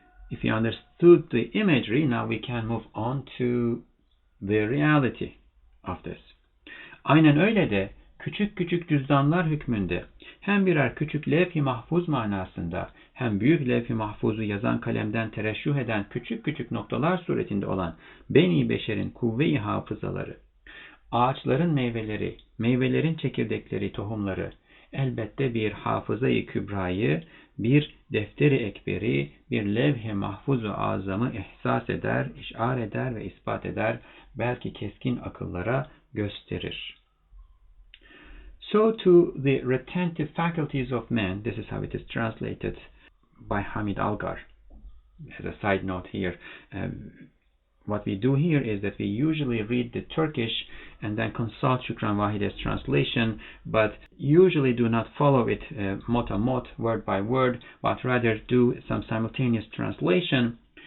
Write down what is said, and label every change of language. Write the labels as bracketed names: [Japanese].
[English] If you understood the imagery, now we can move on to the reality of this. [Turkish] Aynen öyle de küçük küçük cüzdanlar hükmünde hem birer küçük levh-i mahfuz manasında hem büyük levh-i mahfuzu yazan kalemden tereşşuh eden küçük küçük noktalar suretinde olan beni beşerin kuvve-i hafızaları, ağaçların meyveleri, meyvelerin çekirdekleri, tohumları, elbette bir hafıza-i kübrayı, bir defteri ekberi, bir levh-i mahfuz-u azamı ihsas eder, işar eder ve ispat eder, belki keskin akıllara gösterir. [English] So to the retentive faculties of man, this is how it is translated by Hamid Algar. As a side note here, what we do here is that we usually read the Turkish and then consult Shukran Wahide's translation, but usually do not follow it mot-a-mot, word by word, but rather do some simultaneous translation.